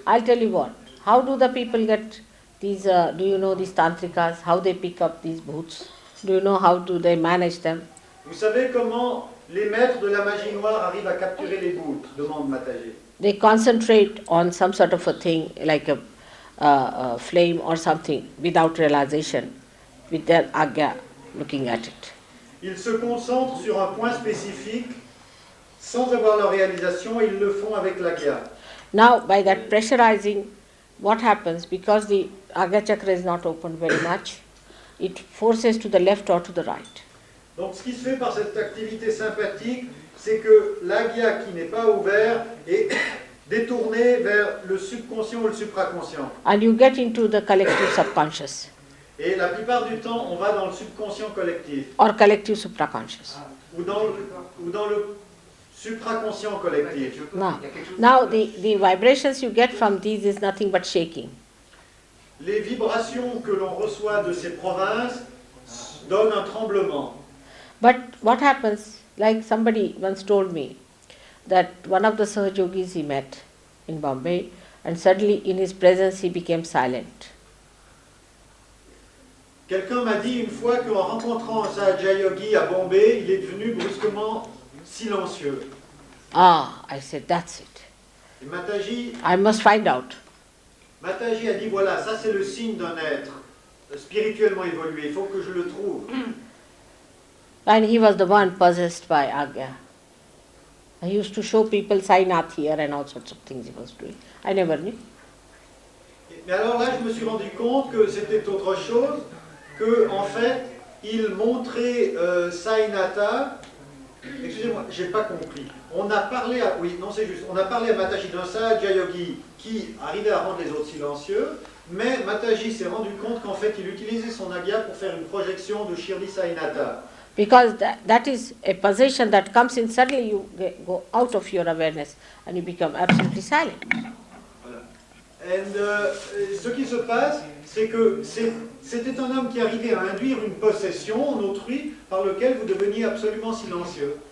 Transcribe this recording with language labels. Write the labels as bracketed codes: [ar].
[en] I'll tell you what, how do the people get these, do you know these tantrikas, how they pick up these bhoots? Do you know how do they manage them? [fr] Vous savez comment les maîtres de la magie noire arrivent à capturer les bouts? Demande Mataji. [en] They concentrate on some sort of a thing like a flame or something without realization, with their Agya looking at it. [fr] Ils se concentrent sur un point spécifique sans avoir leur réalisation et ils le font avec l'Agya. [en] Now, by that pressurizing, what happens? Because the Agya chakra is not open very much, it forces to the left or to the right. [fr] Donc ce qui se fait par cette activité sympathique, c'est que l'Agya qui n'est pas ouvert est détourné vers le subconscient ou le supraconscient. [en] And you get into the collective subconscious [fr] Et la plupart du temps, on va dans le subconscient collectif [en] or collective supraconscious. [fr] ou dans le supraconscient collectif. [en] Now the vibrations you get from these is nothing but shaking. [fr] Les vibrations que l'on reçoit de ces provinces donnent un tremblement. [en] But what happens, like somebody once told me, that one of the Sahajogis he met in Bombay, and suddenly in his presence he became silent. [fr] Quelqu'un m'a dit une fois qu'en rencontrant un Sahaja Yogi à Bombay, il est devenu brusquement silencieux. [en] Ah, I said, that's it. [fr] Et Mataji [en] I must find out. [fr] Mataji a dit voilà, ça c'est le signe d'un être spirituellement évolué, il faut que je le trouve. [en] And he was the one possessed by Agya. He used to show people Sainath here and all sorts of things he was doing. I never knew. [fr] Mais alors là, je me suis rendu compte que c'était autre chose, que en fait, il montrait Sainatha. Excusez-moi, j'ai pas compris. On a parlé à, oui, non c'est juste, on a parlé à Mataji d'un Sahaja Yogi qui arrivait à rendre les autres silencieux, mais Mataji s'est rendu compte qu'en fait, il utilisait son Agya pour faire une projection de Shirdi Sainatha. [en] Because that is a possession that comes in, suddenly you go out of your awareness and you become absolutely silent. [fr] Voilà. Et ce qui se passe, c'est que c'était un homme qui arrivait à induire une possession en autrui par lequel vous deveniez absolument silencieux.